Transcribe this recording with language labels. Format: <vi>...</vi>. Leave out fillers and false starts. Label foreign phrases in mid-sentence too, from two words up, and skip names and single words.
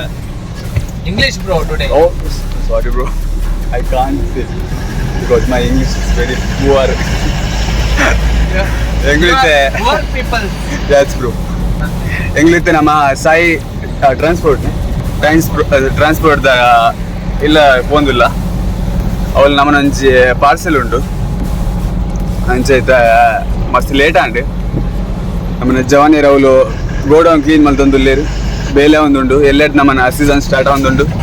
<en>English bro today. Oh, sorry bro, I can't say because my English is very poor. English Poor people. yes bro.</en> <tcy>English ನಮ್ಮ ಸಾಯಿ ಟ್ರಾನ್ಸ್ಪೋರ್ಟ್ ದ ಇಲ್ಲ ಪೋಂದಿಲ್ಲ ಅವಳು ನಮ್ಮನ ಒಂಜಿ ಪಾರ್ಸೆಲ್ ಉಂಟು ಅಂಚೈತ ಮಸ್ತ್ ಲೇಟ್ ಆಂಡ್ ನಮ್ಮನ ಜವಾನಿಯರ್ ಅವಳು</tcy> <en>godown clean</en> <tcy>ಮಲ್ತೊಂದುಲ್ಲೇರು ಬೇಲೆ ಒಂದುಂಡು ಎಲ್ಲೆಡ್ ನಮ್ಮನ</tcy> <en>season start</en> <tcy>ಒಂದುಂಡು.</tcy>